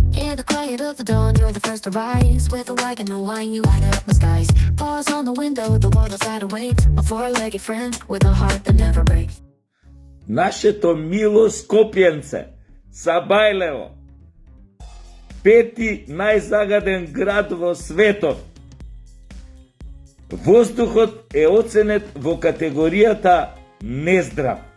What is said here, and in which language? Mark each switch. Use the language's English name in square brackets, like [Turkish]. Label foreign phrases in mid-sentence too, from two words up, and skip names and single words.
[English] In the quiet of the dawn, you're the first to rise. With a wagon and a wine, you light up the skies. Pause on the window, the world outside awaits. A four-legged friend with a heart that never breaks. [Macedonian] Нашето мило Скопјенце, Сабајлево, пети најзагаден град во светот. Воздухот е оценет во категоријата нездрав.